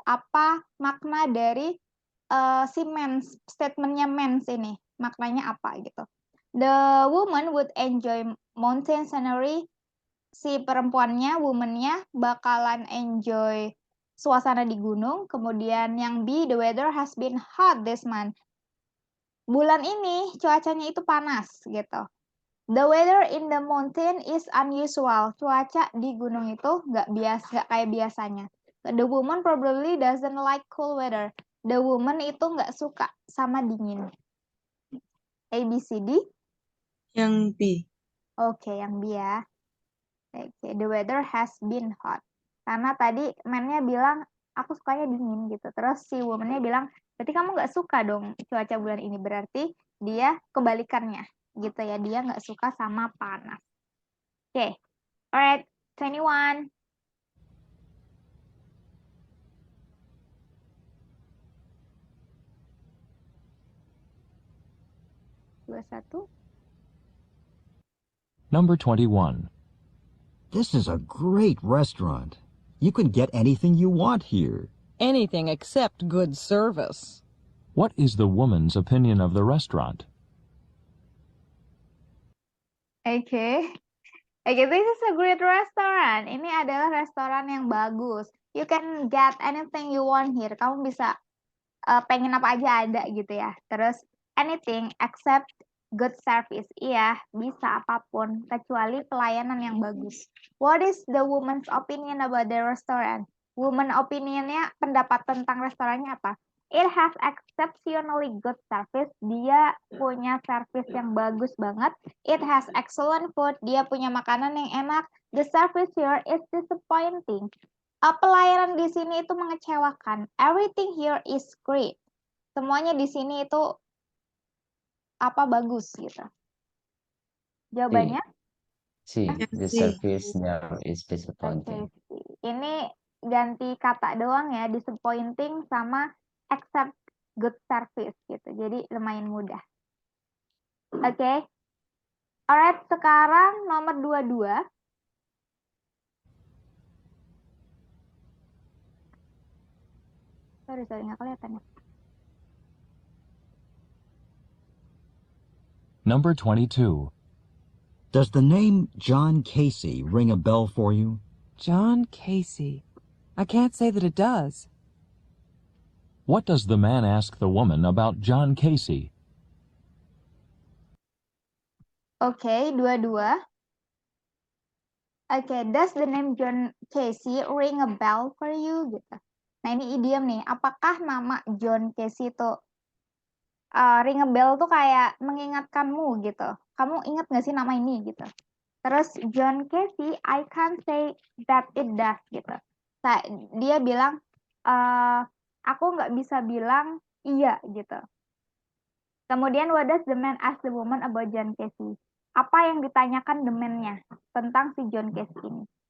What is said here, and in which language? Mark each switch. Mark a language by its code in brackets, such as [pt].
[id] Apa makna dari si mens, statementnya mens ini? Maknanya apa gitu? [en] The woman would enjoy mountain scenery. [id] Si perempuannya, woman-nya bakalan enjoy suasana di gunung. Kemudian yang B, [en] the weather has been hot this month. [id] Bulan ini cuacanya itu panas gitu. [en] The weather in the mountain is unusual. [id] Cuaca di gunung itu nggak kayak biasanya. [en] The woman probably doesn't like cool weather. [id] The woman itu nggak suka sama dingin. A, B, C, D. Yang B. Oke, yang B ya. [en] Oke, the weather has been hot. [id] Karena tadi man-nya bilang, aku sukanya dingin gitu. Terus si woman-nya bilang, berarti kamu nggak suka dong cuaca bulan ini. Berarti dia kebalikannya gitu ya. Dia nggak suka sama panas. Oke, alright, 21. [en] Number 21. This is a great restaurant. You can get anything you want here. Anything except good service. What is the woman's opinion of the restaurant? Oke, this is a great restaurant. [id] Ini adalah restoran yang bagus. [en] You can get anything you want here. [id] Kamu bisa pengen apa aja ada gitu ya. Terus [en] anything except good service. [id] Iya, bisa apapun kecuali pelayanan yang bagus. [en] What is the woman's opinion about the restaurant? [id] Woman opinionnya, pendapat tentang restorannya apa? [en] It has exceptionally good service. [id] Dia punya service yang bagus banget. [en] It has excellent food. [id] Dia punya makanan yang enak. [en] The service here is disappointing. [id] Pelayanan di sini itu mengecewakan. [en] Everything here is great. [id] Semuanya di sini itu bagus gitu. Jawabannya? C. [en] The service there is disappointing. [id] Ini ganti kata doang ya, [en] disappointing sama accept good service [id] gitu. Jadi lumayan mudah. Oke. Alright, sekarang nomor 22. Sorry, nggak kelihatan ya. [en] Number 22. Does the name John Casey ring a bell for you? John Casey. I can't say that it does. What does the man ask the woman about John Casey? [id] Oke, 22. [en] Oke, does the name John Casey ring a bell for you? [id] Gitu. Nah, ini idiom nih. Apakah nama John Casey itu [en] ring a bell [id] tuh kayak mengingatkanmu gitu. Kamu ingat nggak sih nama ini gitu. Terus [en] John Casey, I can't say that it does gitu. [id] Dia bilang, aku nggak bisa bilang iya gitu. Kemudian [en] what does the man ask the woman about John Casey? [id] Apa yang ditanyakan the man-nya tentang si John Casey ini?